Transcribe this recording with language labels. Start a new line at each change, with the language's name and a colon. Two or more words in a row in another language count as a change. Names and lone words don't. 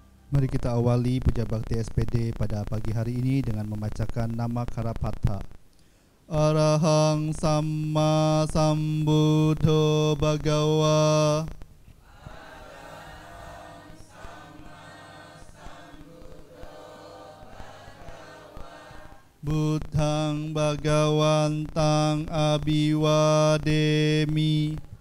Indonesian: Mari kita awali puja bakti SPD pada pagi hari ini dengan membacakan nama Karapatha.
Pali: Arahang Samma Sambuddho Bhagawa. Buddhang Bhagawantang Abhiwademi.